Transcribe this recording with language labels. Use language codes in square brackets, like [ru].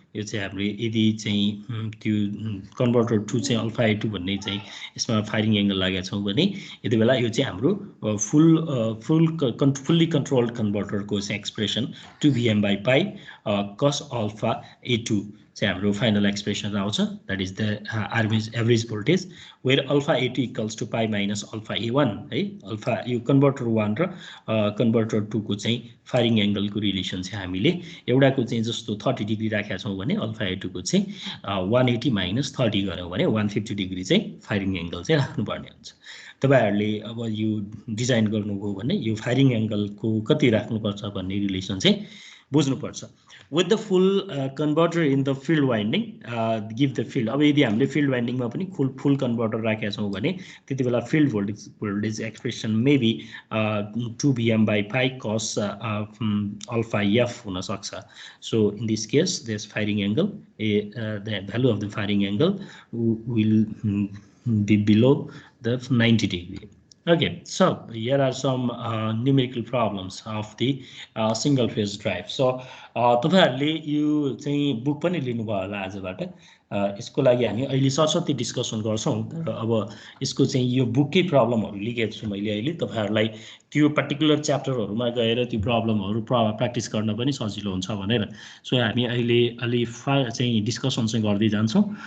[ne] यो चाहिँ हामीले यदि चाहिँ त्यो कन्भर्टर 2 चाहिँ अल्फा A2 भन्ने चाहिँ यसमा फायरिङ एङ्गल लागेका छौँ भने यति बेला यो चाहिँ हाम्रो फुल्ली कन्ट्रोल्ड कन्भर्टरको चाहिँ expression 2 Vm by pi cos alpha A2 चाहिँ हाम्रो फाइनल एक्सप्रेसन आउँछ। [en] That is the average voltage where alpha A2 equals to pi minus alpha A1 है। [ne] अल्फा यो कन्भर्टर 1 र कन्भर्टर 2 को चाहिँ फायरिङ एङ्गलको रिलेसन चाहिँ हामीले एउटाको चाहिँ जस्तो 30 डिग्री राखेका छौँ भने अल्फा A2 को चाहिँ 180 माइनस 30 गऱ्यौँ भने 150 डिग्री चाहिँ फायरिङ एङ्गल चाहिँ राख्नुपर्ने हुन्छ। तपाईहरुले अब यो डिजाइन गर्नुभयो भने यो फायरिङ एङ्गलको कति राख्नुपर्छ भन्ने रिलेसन चाहिँ बुझ्नुपर्छ। [en] with the full converter in the field winding give the field। [ne] अब यदि हामीले फिल्ड वाइन्डिङमा पनि फुल कन्भर्टर राखेका छौँ भने त्यति बेला field voltage expression maybe 2 Vm by pi cos alpha f हुन सक्छ। [en] So in this case this firing angle the value of the firing angle will be below the 90 degree. Okay, so here are some numerical problems of the single phase drive. [ne] So तपाईहरुले यो चाहिँ book पनि लिनुभयो होला आजबाट। यसको लागि हामी अहिले सरस्वती डिस्कसन गर्छौं। तर अब यसको चाहिँ यो बुककै प्रब्लमहरु लेखेको छु मैले अहिले। तपाईहरुलाई त्यो पर्टिकुलर च्याप्टरहरुमा गएर त्यो प्रब्लमहरु प्र्याक्टिस गर्न पनि सजिलो हुन्छ भनेर सो हामी अहिले अलि चाहिँ डिस्कसन चाहिँ गर्दै जान्छौं।